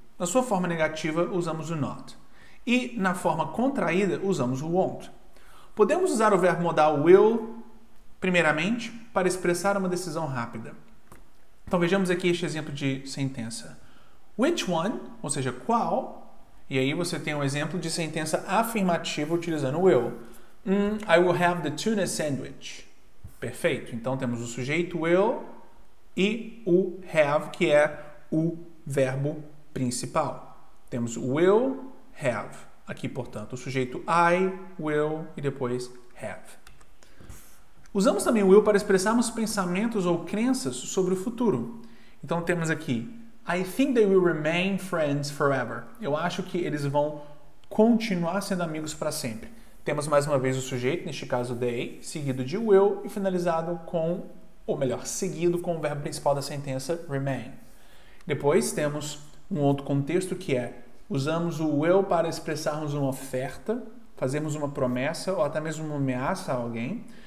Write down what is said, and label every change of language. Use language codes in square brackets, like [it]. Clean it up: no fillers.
[pt] Na sua forma negativa, usamos o not. E na forma contraída, usamos o won't. Podemos usar o verbo modal will, primeiramente, para expressar uma decisão rápida. Então vejamos aqui este exemplo de sentença. [en] Which one, [pt] ou seja, qual, e aí você tem um exemplo de sentença afirmativa utilizando will. [en] I will have the tuna sandwich. [pt] Perfeito. Então temos o sujeito will e o have, que é o verbo principal. Temos will, have. Aqui, portanto, o sujeito I, will e depois have. Usamos também o will para expressarmos pensamentos ou crenças sobre o futuro. [en] Então temos aqui I think they will remain friends forever. [pt] Eu acho que eles vão continuar sendo amigos para sempre. Temos mais uma vez o sujeito, neste caso they, seguido de will e finalizado com, ou melhor, seguido com o verbo principal da sentença remain. Depois temos um outro contexto que é usamos o will para expressarmos uma oferta, fazermos uma promessa ou até mesmo uma ameaça a alguém.